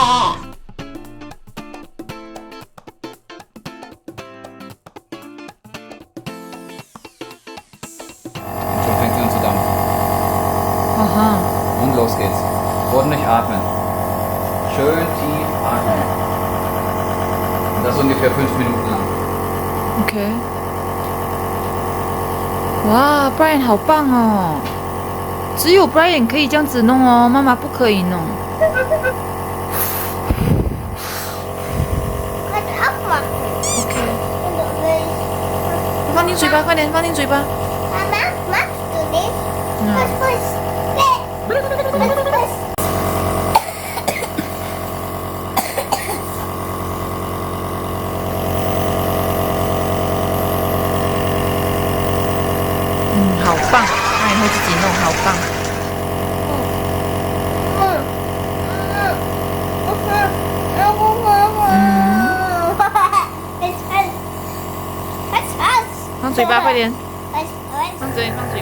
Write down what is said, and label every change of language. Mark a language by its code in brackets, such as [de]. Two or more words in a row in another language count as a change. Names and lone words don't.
[de] Schon fängt sie an zu dampfen. Aha. Und los geht's. Ordentlich atmen. Schön tief atmen. Und das ungefähr 5 Minuten lang. [zh] OK。哇，Brian 好棒哦！只有 Brian 可以这样子弄哦，妈妈不可以弄。快点 aufmachen。 OK。 [de] Und du willst. [zh] 放进嘴巴，快点放进嘴巴。 [de] Mama, magst du nicht? Ja. Was? Was? [zh] 好棒，Brian 会自己弄，好棒。放嘴巴，快点，放嘴巴。